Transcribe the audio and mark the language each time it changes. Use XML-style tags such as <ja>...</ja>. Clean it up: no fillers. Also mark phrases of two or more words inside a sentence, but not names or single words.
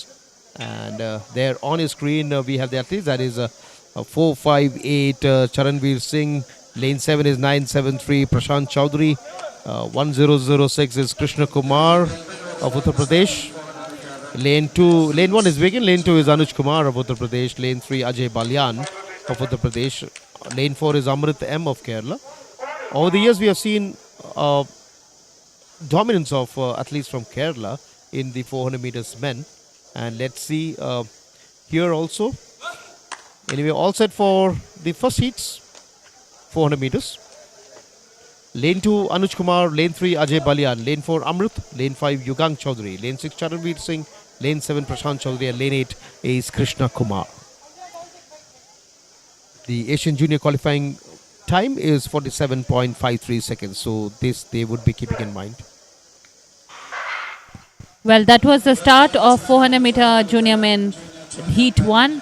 <en>And there on your screen we have the athletes. That is 458 Charanveer Singh. Lane 7 is 973 Prashant Chaudhary. 1006 is Krishna Kumar of Uttar Pradesh. Lane 1 is vacant. Lane 2 is Anuj Kumar of Uttar Pradesh. Lane 3 Ajay Balyan of Uttar Pradesh. Lane 4 is Amrit M of Kerala. Over the years we have seen dominance of athletes from Kerala in the 400 meters men. And let's see here also. Anyway, all set for the first heats, 400 meters. Lane 2 Anuj Kumar, Lane 3 Ajay Balyan, Lane 4 Amrit, Lane 5 Yugang Chaudhary, Lane 6 Charanveer Singh, Lane 7 Prashant Chaudhary, and Lane 8 is Krishna Kumar. The Asian Junior qualifying time is 47.53 seconds, so this they would be keeping in mind. Well, that was the start of 400 meter junior men heat 1.</en>